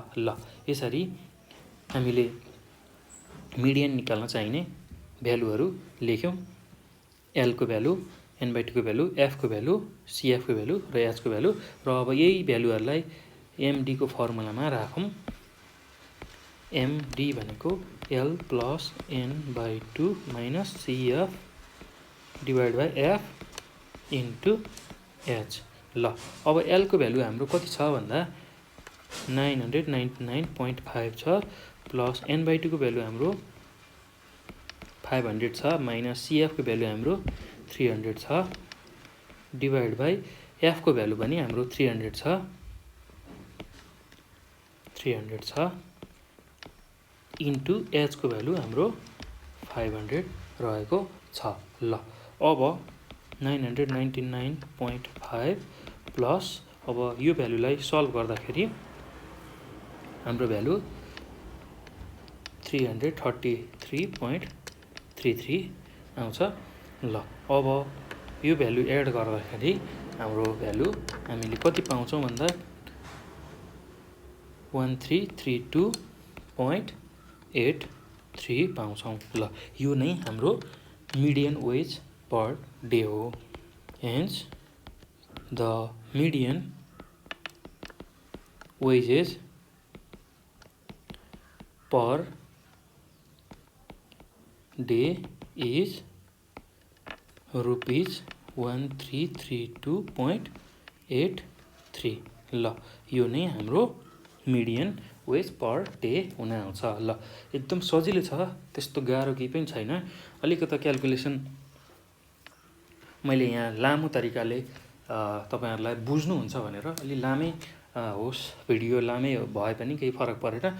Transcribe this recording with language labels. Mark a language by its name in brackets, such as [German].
[Nepali] ल यसरी हामीले मिडियन निकाल्न चाहिने भ्यालुहरू लेख्यौँ। L को भ्यालु, n/2 को भ्यालु, f को भ्यालु, CF को भ्यालु र h को भ्यालु र अब यही भ्यालुहरूलाई MD को फर्मुलामा राखौँ। MD भनेको L + n/2 - CF / F * H। ल अब L को भ्यालु हाम्रो कति छ भन्दा 999.5 छ, प्लस n/2 को भ्यालु हाम्रो 500 छ, माइनस CF को भ्यालु हाम्रो 300 छ डिभाइड बाई एफको भ्यालु पनि हाम्रो 300 छ 300 छ इन्टु एचको भ्यालु हाम्रो 500 रहेको छ। ल अब 999.5 प्लस अब यो भ्यालुलाई सल्भ गर्दाखेरि हाम्रो भ्यालु 333.33 आउँछ। ल अब यो भ्यालु एड गर्दाखेरि हाम्रो भ्यालु हामीले कति पाउँछौँ भन्दा 1332.83 पाउँछौँ। ल यो नै हाम्रो मिडियन वेज पर डे हो। [English] Hence the median wages per day is rupees 1332.83। [Nepali] ल यो नै हाम्रो मिडियन वेज पर डे हुन आउँछ। ल एकदम सजिलो छ, त्यस्तो गाह्रो केही पनि छैन। अलिकति क्याल्कुलेसन मैले यहाँ लामो तरिकाले तपाईहरुलाई बुझ्नुहुन्छ भनेर अलि लामै होस् भिडियो लामै भए पनि केही फरक परेन।